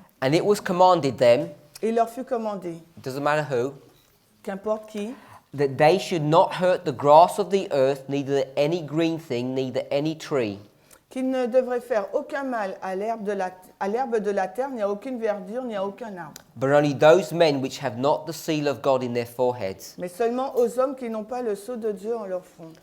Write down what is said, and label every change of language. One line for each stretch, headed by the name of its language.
English: And it was commanded them,
French: Et il leur fut commandé,
English: it doesn't matter who,
French: qu'importe qui,
English: that they should not hurt the grass of the earth, neither any green thing, neither any tree.
French: qu'ils ne devraient faire aucun mal à l'herbe de la terre, ni à aucune verdure, ni à aucun arbre.
English: But only those men which have not the seal of God in their foreheads.
French: Mais seulement aux hommes qui n'ont pas le sceau de Dieu en leur front.